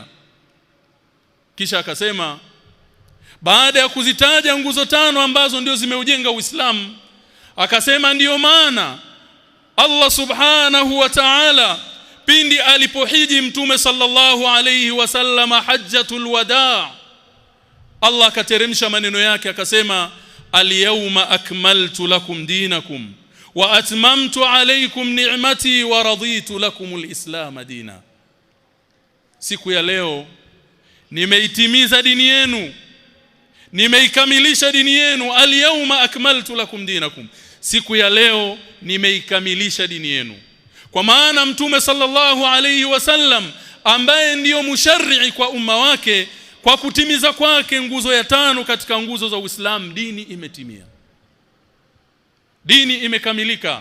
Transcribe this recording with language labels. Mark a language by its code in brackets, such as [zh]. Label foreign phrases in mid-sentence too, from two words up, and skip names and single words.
[sw] Kisha akasema baada ya kuzitaja nguzo 5 ambazo ndio zimeujenga Uislamu, akasema ndiyo maana Allah [ar] سبحانه وتعالى [sw] pindi alipohiji mtume [ar] صلى الله عليه وسلم حجة الوداع, [sw] Allah akateremsha maneno yake akasema [ar] اليوم أكملت لكم دينكم وأتممت عليكم نعمتي ورضيت لكم الإسلام دينا. [sw] Siku ya leo nimeitimiza dini yenu, nimeikamilisha dini yenu. [ar] اليوم أكملت لكم دينكم, [sw] siku ya leo nimeikamilisha dini yenu. Kwa maana mtume [ar] صلى الله عليه وسلم [sw] ambaye ndiyo musharri kwa umma wake, kwa kutimiza kwake nguzo ya 5 katika nguzo za Uislamu, dini imetimia, dini imekamilika.